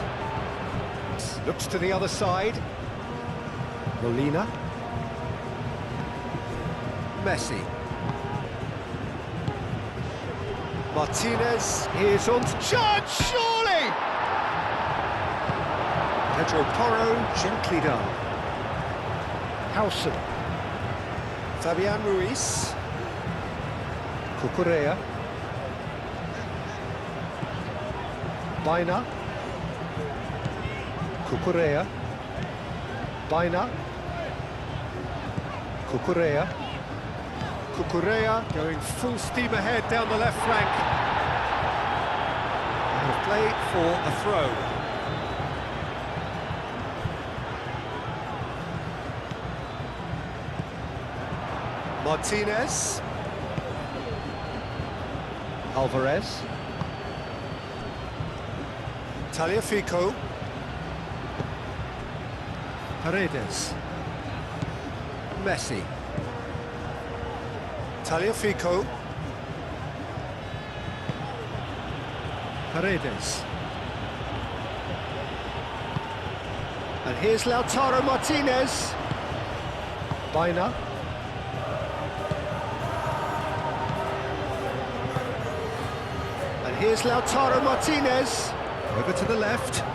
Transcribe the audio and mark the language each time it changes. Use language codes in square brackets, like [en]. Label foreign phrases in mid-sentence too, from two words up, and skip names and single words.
[en] Looks to the other side. Molina. Messi. Martinez is on charge, surely! Pedro Porro, gently done. Howson. Fabian Ruiz. Cucurella. Baina. Cucurella. Baina. Cucurella. Cucurella going full steam ahead down the left flank. And play for a throw. Martinez. Alvarez. Tagliafico. Paredes. Messi. Tagliafico. Paredes. And here's Lautaro Martinez. Baina. And here's Lautaro Martinez. Over to the left.